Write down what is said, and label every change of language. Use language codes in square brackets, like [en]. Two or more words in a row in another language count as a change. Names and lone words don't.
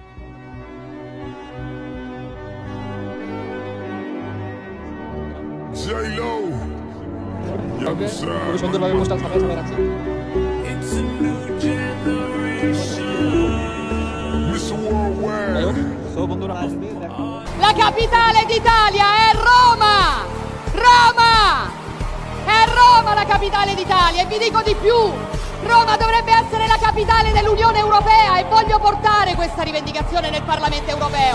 [en] J-Lo, Young [bn] খুবই [en] Side. [bn] সুন্দরভাবে পোস্টার ছাপাই রাখছি। [en] Mr. Worldwide. [bn] সো বন্ধুরা আসবে, দেখো। [it] La capitale d'Italia è Roma! Roma! È Roma la capitale d'Italia, e vi dico di più. Roma dovrebbe essere la capitale dell'Unione Europea e voglio portare questa rivendicazione nel Parlamento Europeo.